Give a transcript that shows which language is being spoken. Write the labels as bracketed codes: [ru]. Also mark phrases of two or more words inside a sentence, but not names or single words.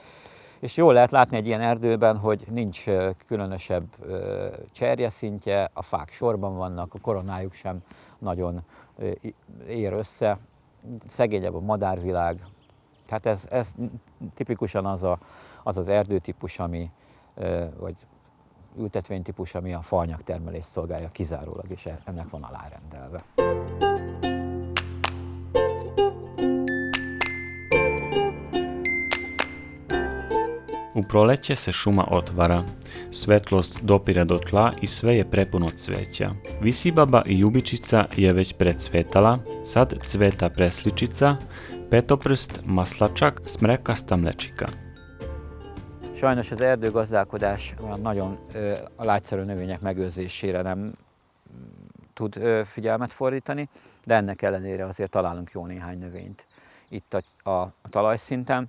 [hu] És jól lehet látni egy ilyen erdőben, hogy nincs különösebb cserjeszintje, a fák sorban vannak, a koronájuk sem nagyon ér össze, szegényebb a madárvilág. Tehát ez tipikusan az erdőtípus, vagy ültetvénytípus, ami a faanyagtermelést szolgálja kizárólag, és ennek van alárendelve. [sr] U proleće se šuma otvara, svetlost dopire do tla i sve je prepuno cveća. Visibaba i ljubičica je već precvetala, sad cveta presličica, petoprst, maslačak, smrekasta mlečika. [hu] Sajnos az erdőgazdálkodás olyan nagyon a lágyszerű növények megőrzésére nem tud figyelmet fordítani, de ennek ellenére azért találunk jó néhány növényt itt a talajszinten.